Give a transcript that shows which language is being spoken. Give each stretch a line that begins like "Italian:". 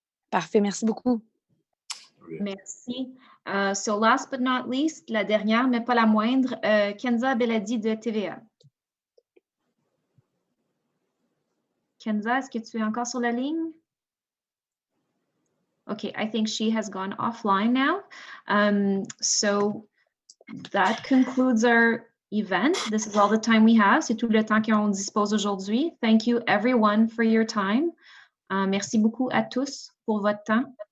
French: Parfait, merci beaucoup. Merci.
English: So last but not least,
French: la dernière, mais pas la moindre, Kenza Beladi de TVA. Kenza, est-ce que tu es encore sur la ligne?
English: Okay, I think she has gone offline now. So that concludes our event. This is all the time we have.
French: C'est tout le temps qu'on dispose aujourd'hui.
English: Thank you everyone for your time.
French: Merci beaucoup à tous pour votre temps.